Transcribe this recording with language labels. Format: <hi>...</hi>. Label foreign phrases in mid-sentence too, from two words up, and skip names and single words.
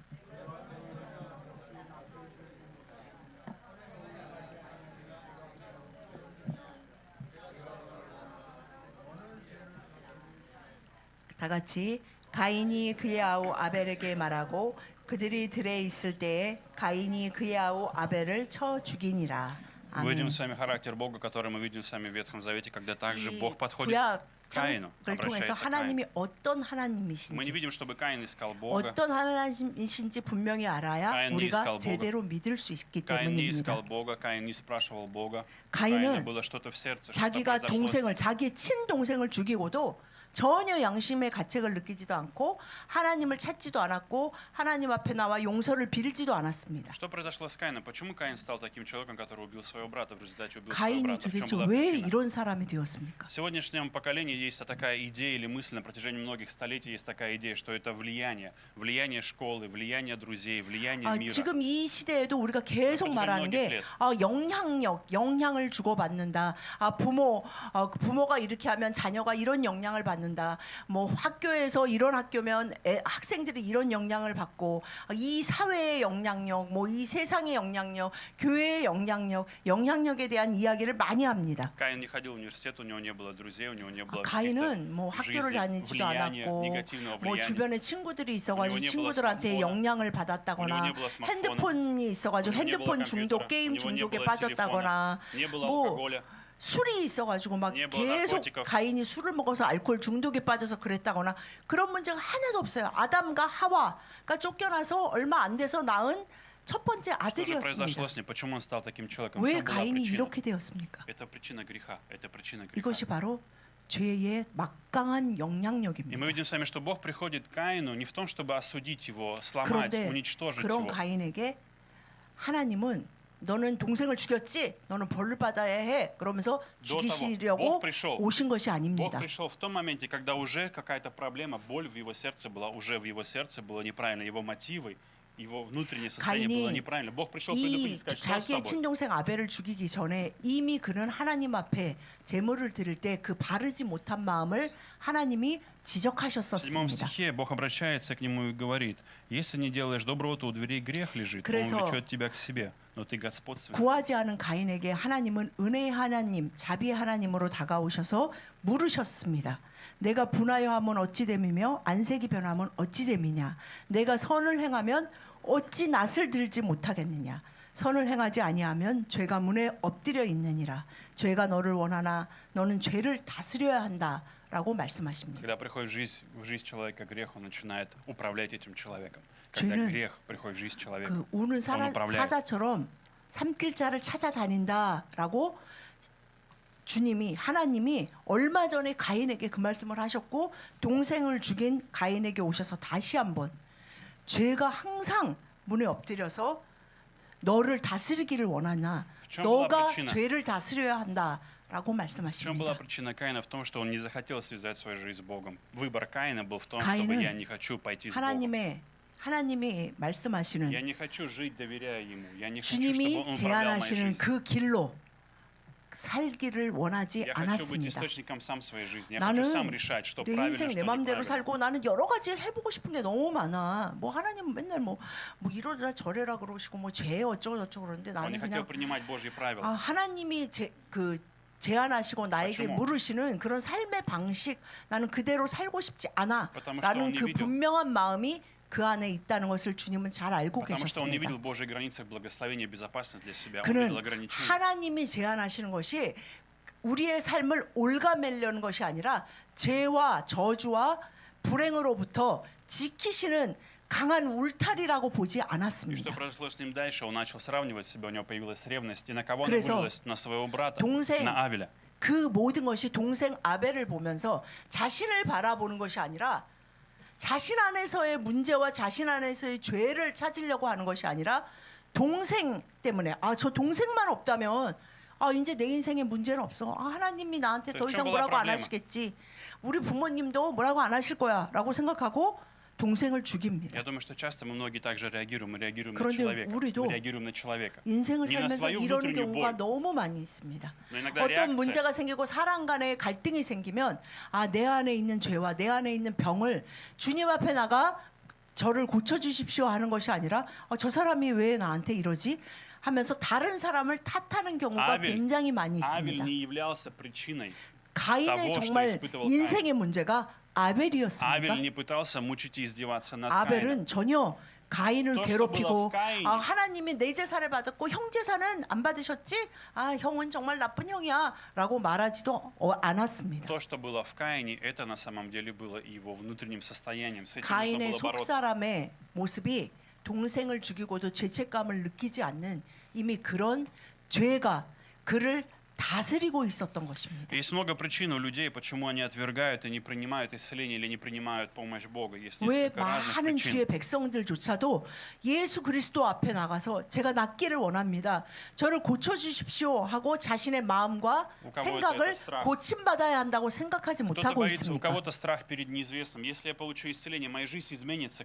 <ko>다 같이 가인이 그의 아우 아벨에게 말하고 그들이 들에 있을 때에 가인이 그의 아우 아벨을 쳐 죽이니라.</ko> <ru>Мы видим</ru> <ko>아멘.</ko> <ru>с вами характер Бога, который мы видим с вами в Ветхом Завете, когда также</ru> <ko>이</ko> <ru>Бог подходит</ru> <ko>구약</ko> <ru>к Каину,</ru> <ko>창을 통해서</ko> <ru>обращается к Каину.</ru> <ko>하나님이 어떤</ko> <ru>Мы не</ru> <ko>하나님이신지</ko> <ru>видим, чтобы Каин искал Бога.</ru> <ko>어떤 하나님이신지 분명히 알아야 가인이 우리가</ko> <ru>искал Бога.</ru> <ko>제대로 믿을 수 있기</ko> <ru>Каин не искал</ru> <ko>때문입니다.</ko> <ru>Бога, Каин не спрашивал Бога. У</ru> <ko>가인은</ko> <ru>Каина было что-то в сердце, что-то</ru> <ko>자기가</ko> <ru>произошло.</ru> <ko>동생을 자기 친동생을 죽이고도 전혀 양심의 가책을 느끼지도 않고 하나님을 찾지도 않았고 하나님 앞에 나와 용서를 빌지도 않았습니다.</ko> <ru>Что произошло с Каином? Почему Каин стал таким человеком, который убил своего брата, в результате убил своего</ru> <ko>가인이</ko> <ru>брата? В чем</ru> <ko>도대체</ko> <ru>была</ru> <ko>왜</ko> <ru>причина?</ru> <ko>이런 사람이 되었습니까?</ko> <ru>В сегодняшнем поколении есть такая идея или мысль на протяжении многих столетий, есть такая идея, что это влияние. Влияние школы, влияние друзей, влияние мира.</ru> <ko>지금 이 시대에도 우리가 계속 말하는 게 영향을 주고받는다. 부모가 이렇게 하면 자녀가 이런 영향을 받는다. 뭐 학교에서 이런 학교면 학생들이 이런 영향을 받고 이 사회의 영향력, 뭐 이 세상의 영향력, 교회의 영향력에 대한 이야기를 많이 합니다.</ko> <ru>Каин не ходил в университет, у него не было друзей, у него не было</ru> <ko>가인은 뭐</ko> <ru>каких-то</ru> <ko>학교를</ko> <ru>жизни,</ru> <ko>다니지도</ko> <ru>влияния,</ru> <ko>않았고</ko> <ru>негативного</ru> <ko>뭐</ko> <ru>влияния.</ru> <ko>주변에 친구들이 있어가지고</ko> <ru>У него не было</ru> <ko>친구들한테</ko> <ru>스마트폰а.</ru> <ko>영향을</ko> <ru>У него</ru> <ko>받았다거나</ko> <ru>не было смартфона.</ru> <ko>핸드폰이 있어가지고</ko> <ru>У него не было</ru> <ko>핸드폰 중독,</ko> <ru>компьютера,</ru> <ko>게임</ko> <ru>у него не</ru> <ko>중독에</ko> <ru>было</ru> <ko>빠졌다거나</ko> <ru>телефона, не было</ru> <ko>뭐</ko> <ru>алкоголя.</ru> <ko>술이 있어가지고 막</ko> <ru>Не было</ru> <ko>계속</ko> <ru>наркотиков.</ru> <ko>가인이 술을 먹어서 알코올 중독에 빠져서 그랬다거나 그런 문제가 하나도 없어요. 아담과 하와가 쫓겨나서 얼마 안 돼서 낳은 첫 번째</ko> <ru>Что же</ru> <ko>아들이었습니다.</ko> <ru>произошло с ним? Почему он стал таким человеком? В</ru> <ko>왜</ko> <ru>чем была</ru> <ko>가인이</ko> <ru>причина?</ru> <ko>이렇게 되었습니까?</ko> <ru>Это причина греха. Это причина греха.</ru> <ko>이것이 바로 죄의 막강한</ko> <ru>И мы</ru> <ko>영향력입니다.</ko> <ru>видим с вами, что Бог приходит к Каину не в том, чтобы осудить его, сломать,</ru> <ko>그런데</ko> <ru>уничтожить</ru> <ko>그런</ko> <ru>его.</ru> <ko>가인에게 하나님은 너는 동생을 죽였지? 너는 벌을 받아야 해. 그러면서 죽이시려고</ko> <ru>Бог пришел.</ru> <ko>오신 것이</ko> <ru>Бог</ru> <ko>아닙니다.</ko> <ru>пришел в том моменте, когда уже какая-то проблема, боль в его сердце была, уже в его сердце было неправильно, его мотивы, его внутреннее состояние</ru> <ko>가인이</ko> <ru>было неправильно. Бог пришел</ru> <ko>이</ko> <ru>предупредить, сказать, что с</ru> <ko>자기의</ko> <ru>тобой?</ru> <ko>친동생 아벨을 죽이기 전에 이미 그는 하나님 앞에 제물을 드릴 때 그 바르지 못한 마음을 하나님이</ko> <ru>В 7</ru> <ko>지적하셨었습니다.</ko> <ru>стихе Бог обращается к нему и говорит: если не делаешь доброго, то у дверей грех лежит, он</ru> <ko>그래서</ko> <ru>влечет тебя к себе, но ты господственный.</ru> <ko>구하지 않은 가인에게 하나님은 은혜의 하나님, 자비의 하나님으로 다가오셔서 물으셨습니다. 내가 분하여 하면 어찌 됨이며 안색이 변하면 어찌 됨이냐. 내가 선을 행하면 어찌 낯을 들지 못하겠느냐. 선을 행하지 아니하면 죄가 문에 엎드려 있느니라. 죄가 너를 원하나 너는 죄를 다스려야 한다라고 말씀하십니다.</ko> <ru>Когда приходит в жизнь человека грех, он начинает управлять этим человеком. Когда</ru> <ko>죄는</ko> <ru>грех приходит в жизнь человека,</ru> <ko>그 우는</ko> <ru>он управляет.</ru> <ko>사자처럼 삼킬자를 찾아다닌다라고 주님이 하나님이 얼마 전에 가인에게 그 말씀을 하셨고 동생을 죽인 가인에게 오셔서 다시 한번 죄가 항상 문에 엎드려서 너를 다스리기를 원하나</ko> <ru>В чем была</ru> <ko>너가</ko> <ru>причина?</ru> <ko>죄를 다스려야 한다라고</ko> <ru>В чем была</ru> <ko>말씀하십니다.</ko> <ru>причина Каина? В том, что он не захотел связать свою жизнь с Богом. Выбор Каина был в том,</ru> <ko>가인은</ko> <ru>чтобы я не хочу пойти с Богом.</ru> <ko>하나님이 말씀하시는</ko> <ru>Я не хочу жить, доверяя Ему. Я не хочу, чтобы</ru> <ko>주님이</ko> <ru>Он управлял моей</ru> <ko>제안하시는</ko> <ru>жизнью.</ru> <ko>그 길로 살기를 원하지</ko> <ru>Я хочу быть</ru> <ko>않았습니다.</ko> <ru>источником сам своей жизни. Я</ru> <ko>나는</ko> <ru>хочу сам решать, что</ru> <ko>내</ko> <ru>правильно,</ru> <ko>인생</ko> <ru>что</ru> <ko>내 맘대로</ko> <ru>неправильно.</ru> <ko>살고 나는 여러 가지 해보고 싶은 게 너무 많아. 뭐 하나님은 맨날 뭐 이러라 저래라 그러시고 뭐 죄 어쩌고 저쩌고 그러는데</ko> <ru>Он</ru> <ko>나는</ko> <ru>не хотел</ru> <ko>그냥</ko> <ru>принимать Божьи правила.</ru> <ko>하나님이 제안하시고 나에게</ko> <ru>почему?</ru> <ko>물으시는 그런 삶의 방식 나는 그대로 살고 싶지 않아</ko> <ru>потому что</ru> <ko>라는</ko> <ru>он не</ru> <ko>그</ko> <ru>видел.</ru> <ko>분명한 마음이 그 안에 있다는 것을 주님은 잘 알고</ko> <ru>Потому что он не</ru> <ko>계셨습니다.</ko> <ru>видел Божьей границы, благословения, безопасность для себя. Он</ru> <ko>그는</ko> <ru>видел ограничения.</ru> <ko>하나님이 제안하시는 것이 우리의 삶을 올가매려는 것이 아니라 죄와 저주와 불행으로부터 지키시는 강한 울타리라고 보지</ko> <ru>И что</ru> <ko>않았습니다.</ko> <ru>произошло с ним дальше? Он начал сравнивать себя, у него появилась ревность. И на кого она</ru> <ko>그래서</ko> <ru>вылилась? На своего брата,</ru> <ko>동생</ko> <ru>на Авеля.</ru> <ko>그 모든 것이 동생 아벨을 보면서 자신을 바라보는 것이 아니라 자신 안에서의 문제와 자신 안에서의 죄를 찾으려고 하는 것이 아니라 동생 때문에 저 동생만 없다면 이제 내 인생에 문제는 없어. 하나님이 나한테 더 이상 뭐라고 안 하시겠지. 우리 부모님도 뭐라고 안 하실 거야라고 생각하고 동생을 죽입니다.</ko> <ru>Я думаю, что часто мы многие также реагируем. Мы реагируем на</ru> <ko>그런데</ko> <ru>человека.</ru> <ko>우리도</ko> <ru>Мы реагируем на человека.</ru> <ko>인생을</ko> <ru>Не на</ru> <ko>살면서</ko> <ru>свою</ru> <ko>이런</ko> <ru>внутреннюю</ru> <ko>경우가</ko> <ru>боль.</ru> <ko>너무 많이 있습니다.</ko> <ru>Но иногда</ru> <ko>어떤</ko> <ru>реакция</ru> <ko>문제가 생기고 사람 간의 갈등이 생기면 내 안에 있는 죄와 내 안에 있는 병을 주님 앞에 나가 저를 고쳐주십시오 하는 것이 아니라 저 사람이 왜 나한테 이러지? 하면서 다른 사람을 탓하는 경우가 아벨, 굉장히 많이</ko> <ru>Авель</ru> <ko>있습니다.</ko> <ru>не являлся причиной.</ru> <ko>가인의</ko> <ru>того, что</ru> <ko>정말</ko> <ru>испытывал</ru> <ko>인생의 문제가 아벨이었습니까?</ko> <ru>Авель не пытался мучить и издеваться над Каином.</ru> <ko>아벨은 전혀 가인을 또 괴롭히고</ko> <ru>было в Каине.</ru> <ko>하나님이 내 제사를 받았고 형 제사는 안 받으셨지? 형은 정말 나쁜 형이야 라고 말하지도 않았습니다.</ko> <ru>То, что было в Каине, это на самом деле было его внутренним состоянием. С этим нужно</ru> <ko>가인의</ko> <ru>было бороться.</ru> <ko>속사람의 모습이 동생을 죽이고도 죄책감을 느끼지 않는 이미 그런 죄가 그를 다스리고 있었던 것입니다.</ko> <ru>Есть много причин у людей, почему они отвергают и не принимают исцеление или не принимают помощь Бога. Есть</ru> <ko>왜</ko> <ru>несколько разных</ru> <ko>많은 주의</ko> <ru>причин.</ru> <ko>백성들조차도 예수 그리스도 앞에 나가서 제가 낫기를 원합니다. 저를 고쳐주십시오 하고 자신의 마음과 생각을 고침받아야 한다고 생각하지</ko> <ru>Кто-то</ru> <ko>못하고</ko> <ru>боится, у</ru> <ko>있습니까?</ko> <ru>кого-то страх перед неизвестным. Если я получу исцеление, моя жизнь изменится.</ru>